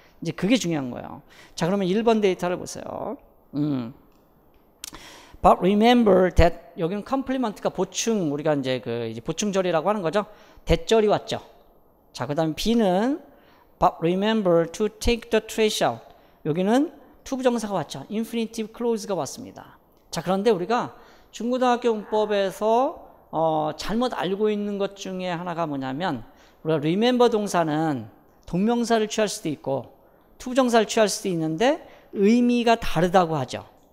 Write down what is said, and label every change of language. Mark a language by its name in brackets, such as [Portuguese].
[Korean] 이제 그게 중요한 거예요. 자, 그러면 1번 데이터를 보세요. [English] But remember that [Korean] 여기는 complement가 보충, 우리가 이제 이제 보충절이라고 하는 거죠. 대절이 왔죠. 자, 그다음에 B는 [English] But remember to take the trash out. [Korean] 여기는 투부정사가 왔죠. infinitive clause가 왔습니다. 자, 그런데 우리가 중고등학교 문법에서 잘못 알고 있는 것 중에 하나가 뭐냐면 우리가 remember 동사는 동명사를 취할 수도 있고 투부정사를 취할 수도 있는데 의미가 다르다고 하죠.